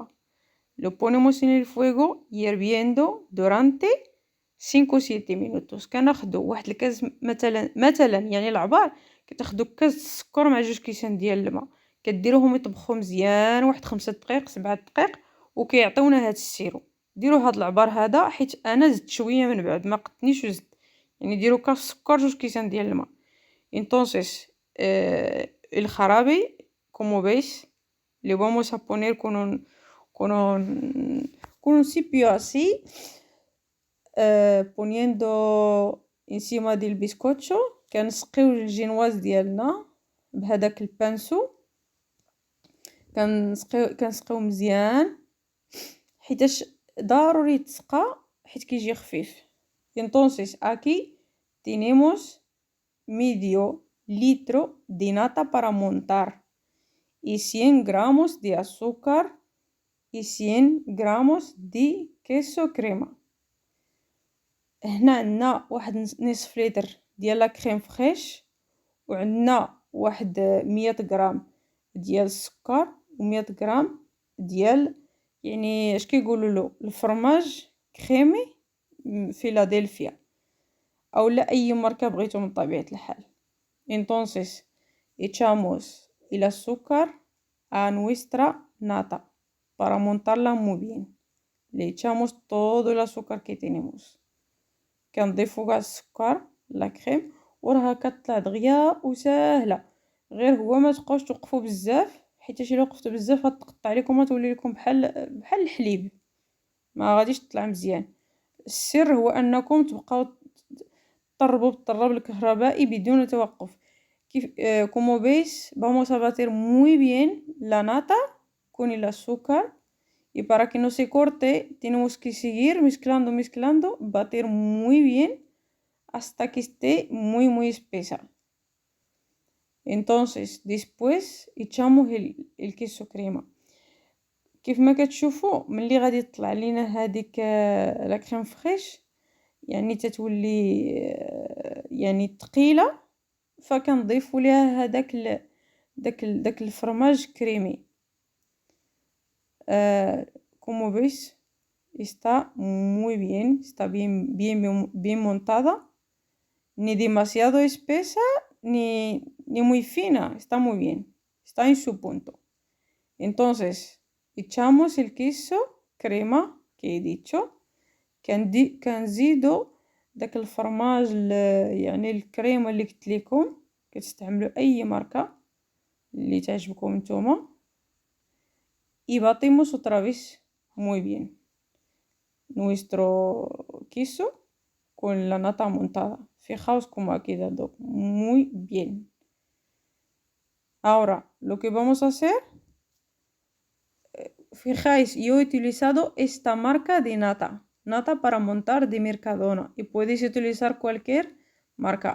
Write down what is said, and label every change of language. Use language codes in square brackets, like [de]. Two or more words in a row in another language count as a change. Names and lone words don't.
[es] Lo ponemos en el fuego hirviendo durante 5 o 7 minutos. [ar] كناخدو واحد الكاس مثلا يعني العبار كتاخدو كاس السكر مع 2 كيسان ديال الماء، كديروهم يطبخوا مزيان واحد 5 دقائق 7 دقائق وكيعطيونا هاد السيرو. ديروا هاد العبار هذا حيت انا زدت شويه من بعد ما قدتنيش وزدت، يعني ديروا كاس السكر 2 كيسان ديال الماء. [es] entonces el jarabe como veis le vamos a poner con un cepillo así, poniendo encima del bizcocho. [ar] كنسقيو الجينواز ديالنا بهذاك البانسو. كنسقيو مزيان حيتاش ضروري يتسقى حيت كيجي خفيف. [es] entonces aquí tenemos medio litro de nata para montar y 100 gramos de azúcar y 100 gramos de queso crema. [ar] هنا عندنا واحد نصف لتر ديال [fr] la crème fraîche, [ar] وعندنا واحد 100 غرام ديال السكر و100 غرام ديال يعني اش كيقولوا له [fr] fromage crémeux [ar] فيلادلفيا اولا اي ماركه بغيتو من طبيعه الحال. [es] entonces echamos el azúcar a nuestra nata para montarla muy bien. Le echamos todo el azúcar que tenemos. [ar] كنضيفو كاع السكر [fr] la crème [ar] وراها كطلع دغيا وسهله. غير هو ما تبقاوش توقفوا بزاف حيت الا وقفتوا بزاف غتقطع لكم وتولي لكم بحال الحليب، ما غاديش تطلع مزيان. السر هو انكم تبقاو بالطرب الكهربائي بدون توقف. [es] كيف como veis vamos a bater muy bien la nata con el azúcar y para que no se corte tenemos que seguir mezclando, bater muy bien hasta que esté muy espesa. Entonces después echamos el queso crema. [ar] كيف ما كتشوفوا ملي غادي تطلع لينا هذيك [fr] la crème fraîche [ar] يعني تتولي يعني ثقيله فكنضيفوا ليها هذاك داك [fr] fromage crémeux. [es] como veis está muy bien, está bien montada, ni demasiado espesa ni muy fina, está muy bien, está en su punto. Entonces echamos el queso crema que he dicho, [ar] كنزيدو داك الفرماج يعني الكريمه اللي قلت لكم كتستعملوا اي ماركه اللي تعجبكم نتوما. [es] y batimos otra vez muy bien nuestro queso con la nata montada. Fijaos cómo ha quedado muy bien. Ahora lo que vamos a hacer, fijáis, yo he utilizado esta marca de nata para montar de Mercadona y podéis utilizar cualquier marca.